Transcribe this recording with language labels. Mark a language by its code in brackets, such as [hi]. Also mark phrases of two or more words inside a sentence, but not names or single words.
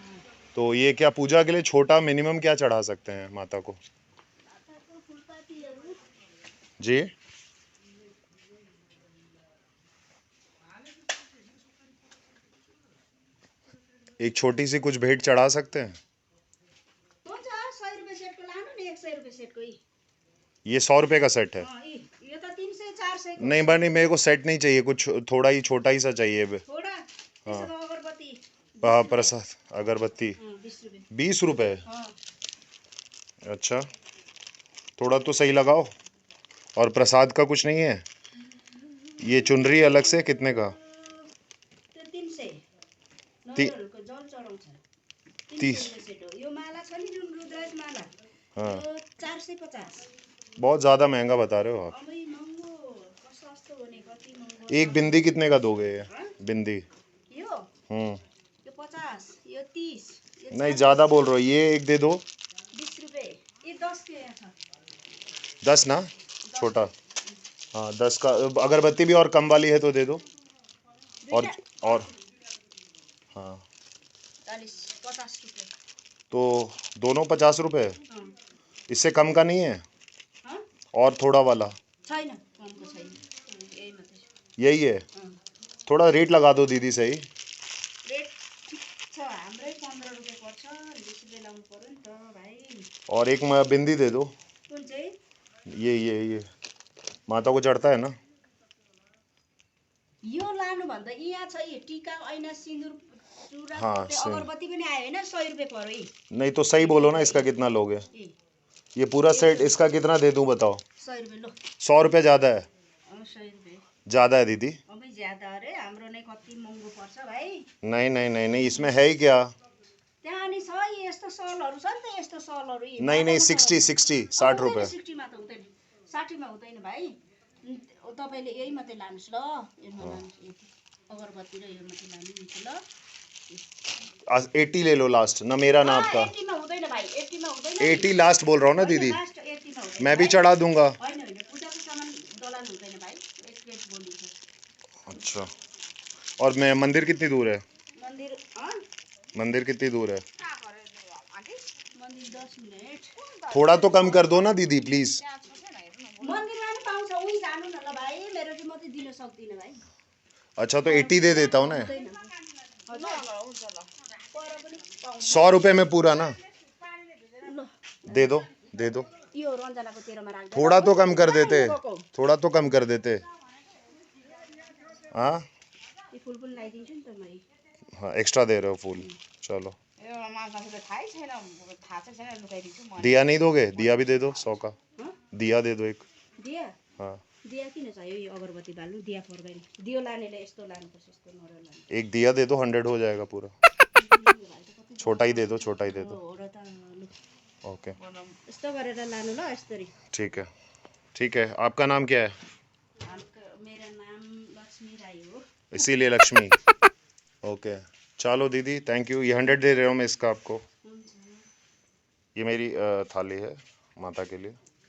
[hi] तो ये क्या पूजा के लिए छोटा मिनिमम क्या चढ़ा सकते हैं माता को जी? एक छोटी सी कुछ भेंट चढ़ा सकते हैं? [ne] हुन्छ 100 रुपैयाँ सेटको लानु नि, 100 रुपैयाँ सेटको यी। [hi] ये 100 रुपए का सेट है? [ne] यो त 300 400 को। [hi] नहीं बनी, मेरे को सेट नहीं चाहिए, कुछ थोड़ा ही छोटा ही सा चाहिए। [ne] थोड़ा त्यसो भए अगरबत्ती प्रसाद अगरबत्ती 20 रुपैयाँ। [hi] 20 रुपए? हाँ। अच्छा, थोड़ा तो सही लगाओ। और प्रसाद का कुछ नहीं है? ये चुनरी अलग से कितने का? [ne] त्यो 300 ती- नरिवलको जल चढाउँछ। 30। 300 रुपैयाँ सेट हो। यो माला छ नि जुन रुद्राक्ष माला, [hi] हाँ, [ne] यो 450। [hi] बहुत ज़्यादा महंगा बता रहे हो आप। [ne] अबै महँगो कस्तो सस्तो हो नि, कति महँगो। [hi] एक बिंदी कितने का दोगे ये? हाँ? बिंदी? [ne] यो 50, यो 30, यो [hi] नहीं 40, ज़्यादा बोल रहे हो, ये एक दे दो। 20 रुपये। ये 10 के [ne] यहाँ छ। [hi] 10 ना, छोटा। हाँ 10 का। अगरबत्ती भी और कम वाली है तो दे दो। और हाँ 50 रुपये। तो दोनों 50 रुपए? हाँ। इससे कम का नहीं है? हाँ? और थोड़ा वाला? [ne] छैन, कमको छैन, यही मात्रै। [hi] यही है? हाँ। थोड़ा रेट लगा दो दीदी सही। [ne] रेट ठिक छ, हाम्रै 15 रुपये पर्छ, 20 रुपये लाउनु पर्यो नि त भाइ। [hi] और एक बिंदी दे दो। [ne] कुन चाहिँ? [hi] ये माता को चढ़ता है ना? [ne] यो लानुभन्दा यहाँ छ यी टीका, ऐना, सिन्दुर, चुरा, [hi] हाँ, [ne] पोते, [hi] सही। [ne] अगरबत्ती पनि आयो होइन, 100 रुपये पर्यो यी। [hi] नहीं तो सही बोलो ना, इसका कितना लोगे? [ne] यी [hi] ये पूरा सेट इसका कितना दे दूं बताओ? 100 रुपये लो। 100 रुपये ज़्यादा है? 100 रुपये ज़्यादा है दीदी? [ne] अबै ज्यादा अरे, हाम्रो नै कति महँगो पर्छ भाइ। [hi] नहीं नहीं नहीं नहीं, इसमें है ही क्या? [ne] त्यहाँ नि छ यी यस्तो सलहरू छ नि त, यस्तो सलहरू यी। [hi] नहीं नहीं, 60 60 रुपये। [ne] 60 मा त हुँदैन, 60 मा हुँदैन भाइ। तपाईँले यही मात्रै लानुहोस् ल, यसमा लानुहोस्, यति अगरबत्ती र यो मात्रै लानु नि ल। [hi] 80 ले लो लास्ट ना, मेरा ना आपका। [ne] 80 मा हुँदैन भाइ, 80 मा हुँदैन। [hi] 80 लास्ट बोल रहा हूँ ना दीदी, [ne] लास्ट 80 मा हुँदैन। [hi] मैं भी चढ़ा दूंगा। [ne] होइन होइन, पूजाको सामान डलाल्नु हुँदैन भाइ, एक्सप्रेस बोलिन्छ। [hi] अच्छा, और मैं मंदिर कितनी दूर है? [ne] मन्दिर [hi] मंदिर कितनी दूर है? [ne] मन्दिर 10 मिनट। [hi] थोड़ा तो कम कर दो ना दीदी प्लीज। [ne] मन्दिरमा नि पाउँछ, उही जानु न ल भाइ, मेरो चाहिँ म चाहिँ दिन सक्दिनँ भाइ। [hi] अच्छा तो 80 दे देता हूँ ना। [ne] हुँदैन। हजुर, पर पनि पाउँछ। [hi] 100 रुपये में पूरा ना? [ne] ल, [hi] दे दो दे दो। [ne] यो रन्जनाको तेरोमा राख्दै। [hi] थोड़ा तो कम कर देते, थोड़ा तो कम कर देते। हाँ [ne] यो फुल पनि लगाइदिन्छु नि त मैले। [hi] हाँ, एक्स्ट्रा दे रहे हो फूल। चलो, [ne] यो मालपासी त थाहै छैन, थाहा चाहिँ छैन, लुकाइदिन्छु म। [hi] दिया नहीं दोगे? दिया भी दे दो 100 का। [ne] हँ? [hi] दिया दे दो एक। [ne] दिया? [hi] हाँ, [ne] दिया किन चाहियो? यो अगरबत्ती बाल्नु, दिया पर्दैन। दियो लानेले यस्तो लानुपर्छ, यस्तो नरिवल लानु। [hi] एक दिया दे दो, 100 हो जाएगा पूरा। छोटा ही दे दो, छोटा ही दे दो। [ne] हो र त, लु। ओके यस्तो गरेर लानु ल, यसरी। [hi] ठीक है, ठीक है। आपका नाम क्या है? [ne] मेरो नाम लक्ष्मी राई हो। [hi] इसीलिए लक्ष्मी। ओके चलो दीदी, थैंक यू। ये 100 दे रहा हूँ मैं इसका आपको। हुन्छ। ये मेरी थाली है माता के लिए।